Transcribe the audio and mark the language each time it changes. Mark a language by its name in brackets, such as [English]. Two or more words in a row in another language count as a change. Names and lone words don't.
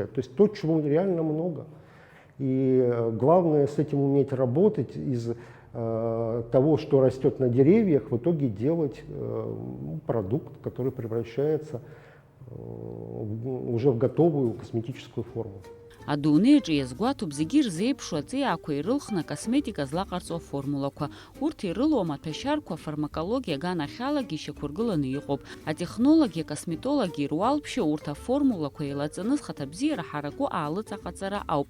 [Russian] То есть то, чего реально много. И главное с этим уметь работать, из того, что растет на деревьях, в итоге делать продукт, который превращается уже в готовую косметическую форму. [Abkhazian] Адунеиҿ иазгәаҭоуп зегьы ирзеиԥшу аҵиаақәа ирылхны акосметика злаҟарҵо аформулақәа. Урҭ ирылоу амаҭәашьарқәа афармакологиа аганахьалагьы ишьақәыргыланы иҟоуп. Атехнологи, акосметологи ируалԥшьо урҭ аформулақәа еилаҵаны зхаҭабзиара ҳараку аалыҵаҟаҵара ауп.